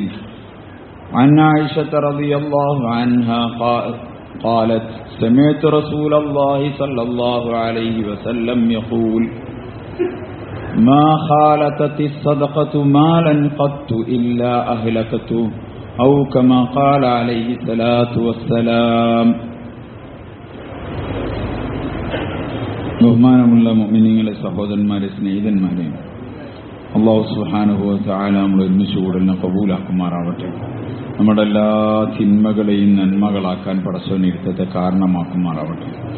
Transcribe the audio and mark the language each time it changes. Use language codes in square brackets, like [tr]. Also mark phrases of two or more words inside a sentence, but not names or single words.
[ar] عن عائشة رضي الله عنها قالت سمعت رسول الله صلى الله عليه وسلم يقول ما خالطت الصدقة مالا قط إلا أهلكته أو كما قال عليه الصلاة والسلام. [ml] ബഹുമാനമുള്ള മുഅ്മിനീങ്ങളെ, സഹോദരന്മാരെ, സ്നേഹിതന്മാരെ, അല്ലാഹു [ar] سبحانه وتعالى [ml] നമ്മൾ ഒരുമിച്ച് കൂടലിനെ കബൂലാക്കുമാറാവട്ടെ. നമ്മുടെ എല്ലാ തിന്മകളെയും നന്മകളാക്കാൻ പടച്ചവൻ ഇരുത്തത്തെ കാരണമാക്കുമാറാവട്ടെ.